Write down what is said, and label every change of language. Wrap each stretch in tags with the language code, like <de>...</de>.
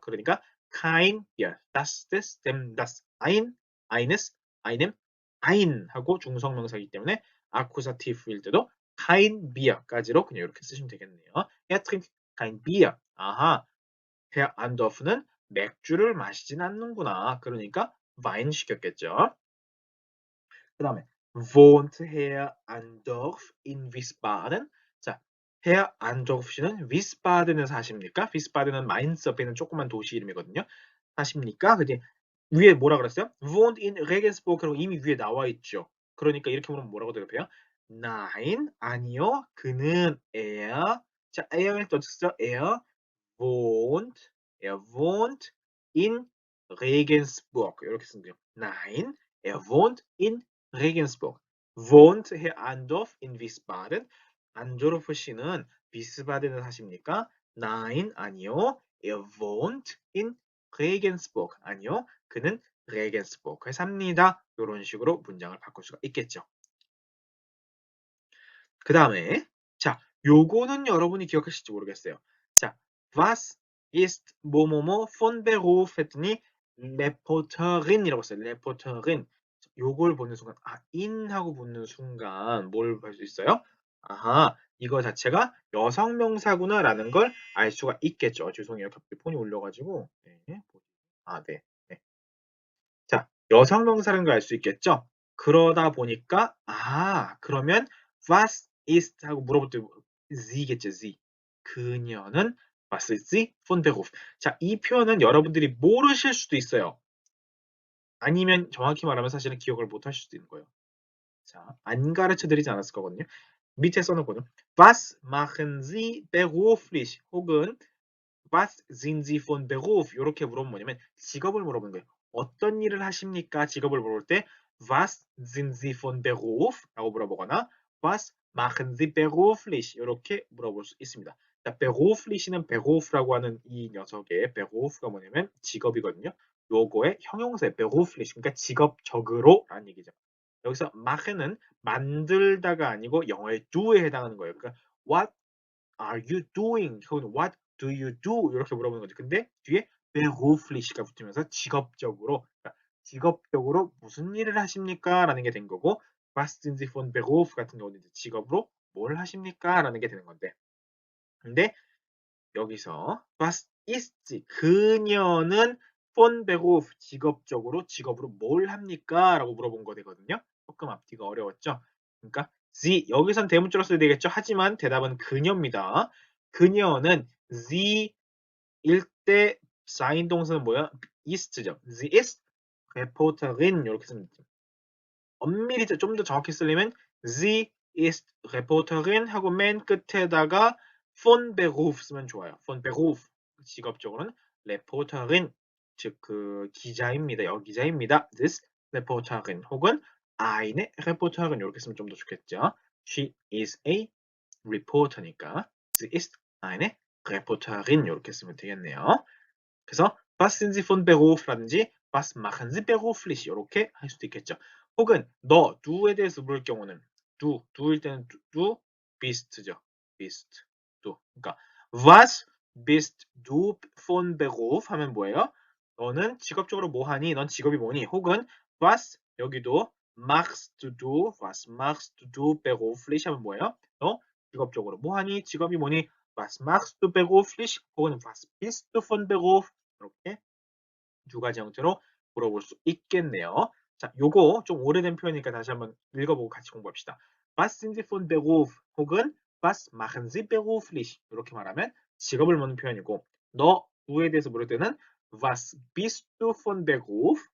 <ko>그러니까</ko> <de>kein Bier, das, des, dem, das, eines, einem, ein</de> <ko>하고 중성명사이기 때문에 아쿠사티브일 때도</ko> <de>kein Bier</de> <ko>까지로 그냥 이렇게 쓰시면 되겠네요.</ko> <de>Er trinkt kein Bier.</de> <ko>아하,</ko> <de>Herr Andorf</de> <ko>는 맥주를 마시진 않는구나. 그러니까 와인 시켰겠죠. 그 다음에</ko> <de>wohnt Herr Andorf in Wiesbaden?</de> <ko>자, Herr Andorf 씨는 위스바든에 사십니까? 위스바든은 마인츠 옆에 있는 조그만 도시 이름이거든요. 사십니까? 그지? 위에 뭐라 그랬어요? wohnt in Regensburg라고 이미 위에 나와 있죠. 그러니까 이렇게 물으면 뭐라고 대답해요? Nein, 아니요. 그는 자,</ko> <de>er</de> <ko>를 또 쓰죠.</ko> <de>wohnt, er wohnt in Regensburg.</de> <ko>이렇게 쓰면 돼요.</ko> <de>Nein, er wohnt in Regensburg. wohnt Herr Andorf in Wiesbaden?</de> <ko>안도르프 씨는 비스바덴에 사십니까?</ko> <de>Nein,</de> <ko>아니요.</ko> <de>Er wohnt in Regensburg. 아니요.</de> <ko>그는 레겐스버그에 삽니다. 이런 식으로 문장을 바꿀 수가 있겠죠. 그 다음에 자, 요거는 여러분이 기억하실지 모르겠어요. 자,</ko> <de>was ist</de> <ko>뭐뭐뭐</ko> <de>von Beruf</de> <ko>했더니 Reporterin이라고 했어요.</ko> <de>Reporterin.</de> <ko>요걸 보는 순간 in 하고 붙는 순간 뭘 볼 수 있어요? 아하, 이거 자체가 여성 명사구나라는 걸 알 수가 있겠죠. 죄송해요. 갑자기 폰이 울려가지고. 네. 네. 네. 자, 여성 명사라는 걸 알 수 있겠죠? 그러다 보니까 그러면</ko> <de>was ist</de> <ko>하고 물어볼 때 sie겠죠, sie. 그녀는</ko> <de>was ist sie von Beruf.</de> <ko>자, 이 표현은 여러분들이 모르실 수도 있어요. 아니면 정확히 말하면 사실은 기억을 못 하실 수도 있는 거예요. 자, 안 가르쳐 드리지 않았을 거거든요. 밑에 써놓거든요.</ko> <de>Was machen Sie beruflich?</de> <ko>혹은</ko> <de>Was sind Sie von Beruf?</de> <ko>이렇게 물어보면 뭐냐면 직업을 물어보는 거예요. 어떤 일을 하십니까? 직업을 물어볼 때</ko> <de>Was sind Sie von Beruf?</de> <ko>라고 물어보거나</ko> <de>Was machen Sie beruflich?</de> <ko>이렇게 물어볼 수 있습니다. 자, beruflich는 beruf라고 하는 이 녀석의 beruf가 뭐냐면 직업이거든요. 요거의 형용사의 beruflich, 그러니까 직업적으로 라는 얘기죠. 여기서 machen은 만들다가 아니고 영어의</ko> <en>do</en> <ko>에 해당하는 거예요. 그러니까</ko> <en>what are you doing? 혹은 what do you do?</en> <ko>이렇게 물어보는 거죠. 근데 뒤에 beruflich가 붙으면서 직업적으로, 그러니까 직업적으로 무슨 일을 하십니까? 라는 게 된 거고,</ko> <de>was sind Sie von Beruf</de> <ko>같은 경우는 이제 직업으로 뭘 하십니까? 라는 게 되는 건데, 근데 여기서</ko> <de>was ist sie?</de> <ko>그녀는</ko> <de>von Beruf</de> <ko>직업적으로 직업으로 뭘 합니까? 라고 물어본 거 되거든요. 조금 앞뒤가 어려웠죠. 그러니까 sie 여기선 대문자로 써야 되겠죠. 하지만 대답은 그녀입니다. 그녀는</ko> <de>sie</de> <ko>일 때 사인 동사는 뭐야? ist죠.</ko> <de>sie ist Reporterin</de> <ko>이렇게 쓰면 되죠. 엄밀히 좀 더 정확히 쓰려면 sie ist Reporterin 하고 맨 끝에다가</ko> <de>von Beruf</de> <ko>쓰면 좋아요.</ko> <de>von Beruf</de> <ko>직업적으로는 Reporterin 즉 그 기자입니다. 여기자입니다.</ko> <en>this</en> <ko>Reporterin 혹은</ko> <de>eine Reporterin</de> <ko>이렇게 쓰면 좀 더 좋겠죠.</ko> <en>She is a reporter니까</en> <de>sie ist eine Reporterin</de> <ko>이렇게 쓰면 되겠네요. 그래서</ko> <de>Was sind Sie von Beruf라든지 Was machen Sie beruflich</de> <ko>이렇게 할 수도 있겠죠. 혹은 너, du에 대해서 물을 경우는 du일 때는</ko> <de>du bist죠. bist, du.</de> <ko>그러니까</ko> <de>Was bist du von Beruf</de> <ko>하면 뭐예요? 너는 직업적으로 뭐 하니? 넌 직업이 뭐니? 혹은 Was 여기도 machst du,</ko> <de>was machst du beruflich</de> <ko>하면 뭐예요? 너 직업적으로 뭐 하니? 직업이 뭐니?</ko> <de>Was machst du beruflich? 혹은 Was bist du von Beruf?</de> <ko>이렇게 두 가지 형태로 물어볼 수 있겠네요. 자, 요거 좀 오래된 표현이니까 다시 한번 읽어보고 같이 공부합시다.</ko> <de>Was sind Sie von Beruf? 혹은 Was machen Sie beruflich?</de> <ko>이렇게 말하면 직업을 묻는 표현이고 너 누구에 대해서 물을 때는</ko> <de>Was bist du von Beruf?</de>